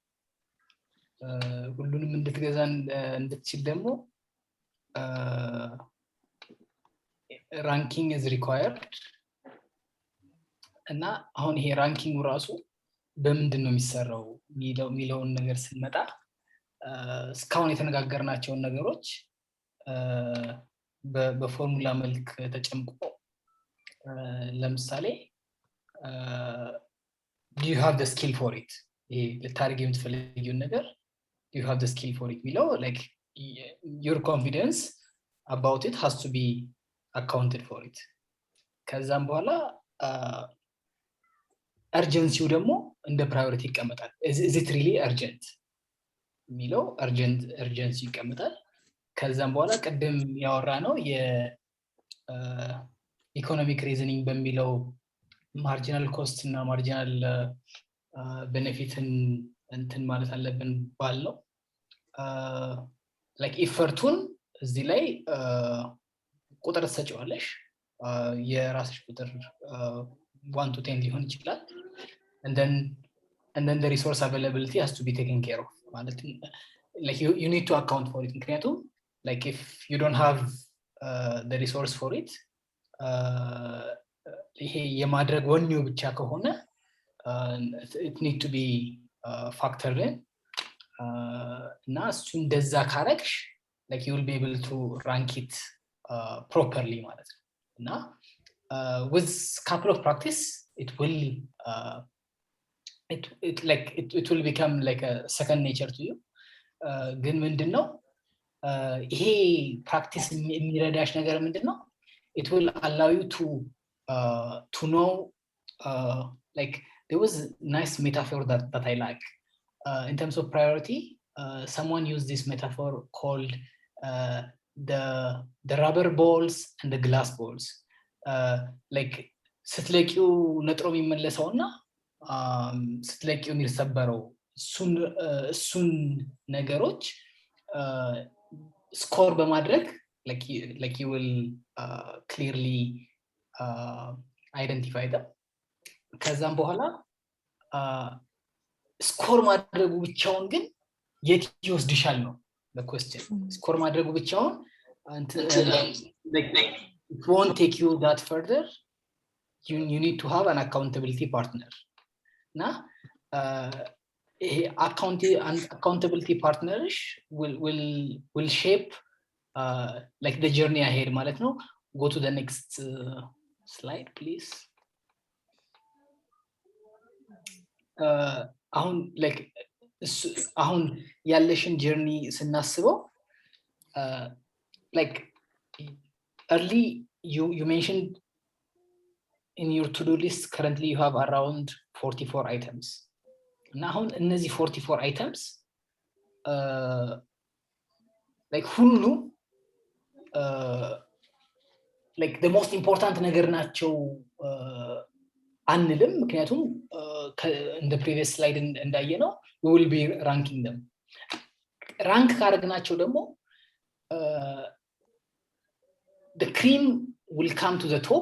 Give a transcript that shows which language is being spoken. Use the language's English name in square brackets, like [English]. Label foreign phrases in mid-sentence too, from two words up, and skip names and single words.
[Amharic] ሁሉንም እንድትገዛ እንድትችል ደግሞ ራንኪንግ [English] is required [Amharic] እና አሁን ይሄ ራንኪንግ ራሱ በምንድን ነው የሚሰራው የሚለውን ነገር ስንመጣ እስካሁን የተነጋገርናቸውን ነገሮች በፎርሙላ መልክ ተጨምቆ ለምሳሌ [English] do you have the skill for it? [Amharic] ይሄ ልታደርግ የምትፈልጊውን ነገር [English] do you have the skill for it [Amharic] የሚለው [English] like your confidence about it has to be accounted for it [Amharic] ። ከዛም በኋላ [English] urgency [Amharic] ደግሞ እንደ ፕራዮሪቲ ይቀመጣል። [English] is it really urgent [Amharic] የሚለው [English] urgency [Amharic] ይቀመጣል። ከዛም በኋላ ቅድም ያወራ ነው [English] economic reasoning [Amharic] በሚለው [English] marginal cost [Amharic] እና [English] marginal benefit [Amharic] እንትን ማለት አለብን ባለው ላይክ ኢፈርቱን እዚህ ላይ ቁጥር ትሰጪዋለሽ። የራስሽ ቁጥር 1 to 10 ሊሆን ይችላል። [English] and then the resource availability has to be taken care of [Amharic] ማለት [English] like you need to account for it [Amharic] ምክንያቱም [English] like if you don't have the resource for it [Amharic] ይሄ የማድረግ ወኔው ብቻ ከሆነ [English] it need to be factored in [Amharic] እና እሱ እንደዛ ካረግሽ [English] like you will be able to rank it properly [Amharic] ማለት ነው። እና [English] with couple of practice it will it will become like a second nature to you። [Amharic] ግን ምንድነው ይሄ ፕራክቲስ የሚረዳሽ ነገር ምንድነው? [English] it will allow you to know like there was a nice metaphor that I like in terms of priority. Someone used this metaphor called the rubber balls and the glass balls. [Amharic] like ስትለቂው ነጥሮ የሚመለሰውና ስትለቂው የሚሰበረው እሱን ነገሮች ስኮር በማድረግ [English] like you will clearly identify them። [Amharic] ከዛም በኋላ ስኮር ማድረጉ ብቻውን ግን የት ይወስድሻል ነው [English] the question። [Amharic] ስኮር ማድረጉ ብቻውን [English] it won't take you that further. You need to have an accountability partner [Amharic] እና [English] accountability partners will shape like the journey ahead [Amharic] ማለት ነው። [English] go to the next slide please። [Amharic] አሁን like አሁን ያለሽን ጀርኒ ስናስበው [English] like early you mentioned in your to-do list currently you have around 44 items [Amharic] እና አሁን እነዚህ [English] 44 items like ሁሉ like the most important [Amharic] ነገር ናቸው አንልም ምክንያቱም እንደ [English] previous slide [Amharic] እንዳየነው [English] we will be ranking them። [Amharic] ራንክ ካደረግናቸው ደግሞ [English] the cream will come to the top.